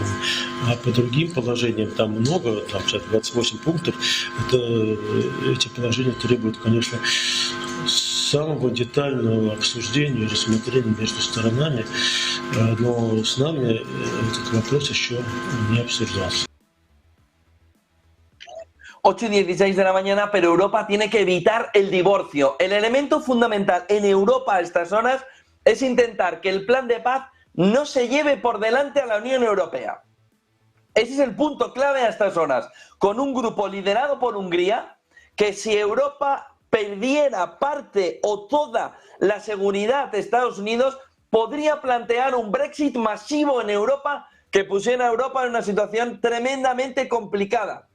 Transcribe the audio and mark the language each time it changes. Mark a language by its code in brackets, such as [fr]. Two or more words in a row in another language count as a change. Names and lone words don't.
[ru] А по другим положениям, там много, там 28 пунктов, эти положения требуют, конечно, самого детального обсуждения и рассмотрения между сторонами, но с нами этот вопрос еще не обсуждался. [es] 8:16 de la mañana, pero Europa tiene que evitar el divorcio. El elemento fundamental en Europa a estas horas es intentar que el plan de paz no se lleve por delante a la Unión Europea. Ese es el punto clave a estas horas, con un grupo liderado por Hungría, que si Europa perdiera parte o toda la seguridad de Estados Unidos, podría plantear un Brexit masivo en Europa que pusiera a Europa en una situación tremendamente complicada.